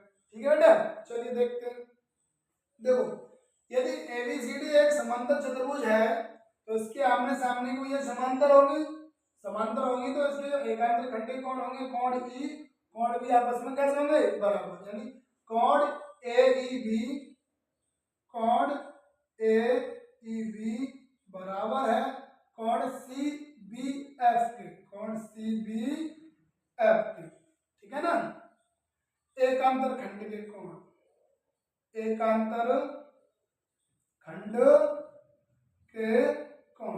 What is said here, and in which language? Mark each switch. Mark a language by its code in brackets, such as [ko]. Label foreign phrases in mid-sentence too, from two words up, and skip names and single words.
[hi] ठीक है बेटा, चलिए देखते हैं। देखो यदि एबीसीडी एक समांतर चतुर्भुज है तो इसके आमने सामने को ये समांतर होगी, समांतर होगी तो इसके जो एकांतर खंडी कोण होंगे, कोण ई कोण बी आपस में कैसे होंगे, बराबर। यानी कोण एईबी, कोण एईबी बराबर है कोण सीबीएफ के, कोण सीबीएफ के। ठीक है ना। एकांतर खंड के कोण, एकांतर खंड के कोण।